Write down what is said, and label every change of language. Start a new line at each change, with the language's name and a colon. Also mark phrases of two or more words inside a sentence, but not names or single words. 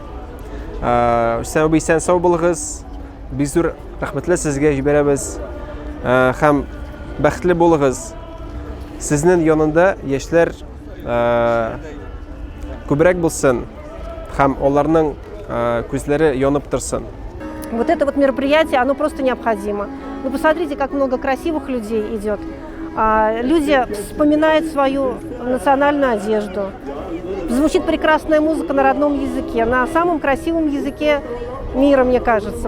Tatar: Рөстәм абый, исән сау булыгыз. Бик зур рәхмәтле сезгә җибәрәбез. Һәм бәхетле булыгыз. Сезнең янында яшьләр күбрәк булсын. Һәм аларның күзләре янып торсын.
Russian: Вот это вот мероприятие, оно просто необходимо. Вы посмотрите, как много красивых людей идет. Люди вспоминают свою национальную одежду. Звучит прекрасная музыка на родном языке, на самом красивом языке мира, мне кажется.